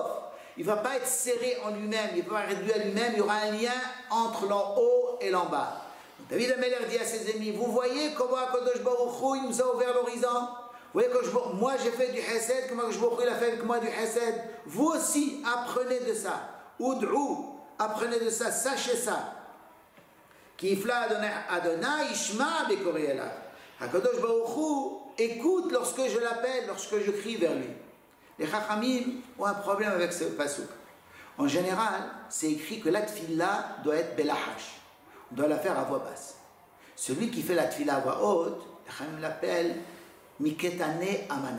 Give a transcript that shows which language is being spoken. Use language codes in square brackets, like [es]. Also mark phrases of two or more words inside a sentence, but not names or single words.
[fr] Il ne va pas être serré en lui-même, il ne va pas être réduit à lui-même, il y aura un lien entre l'en haut et l'en bas. David Amelech dit à ses ennemis, vous voyez comment Akadosh Baruch Hu il nous a ouvert l'horizon? Vous voyez que moi j'ai fait du Hesed, comment Akadosh Baruch Hu il a fait avec moi du Hesed? Vous aussi apprenez de ça. Ud'u, apprenez de ça, sachez ça. [he] כי הפלא ה' ישמע בקראי אליו. [fr] Akadosh Baruch Hu écoute lorsque je l'appelle, lorsque je crie vers lui. Les Chachamim ont un problème avec ce pasuk. En général, c'est écrit que la tfila doit être belahash. On doit la faire à voix basse. Celui qui fait la tfila à voix haute, les Chachamim l'appellent [he] מקטני אמנה.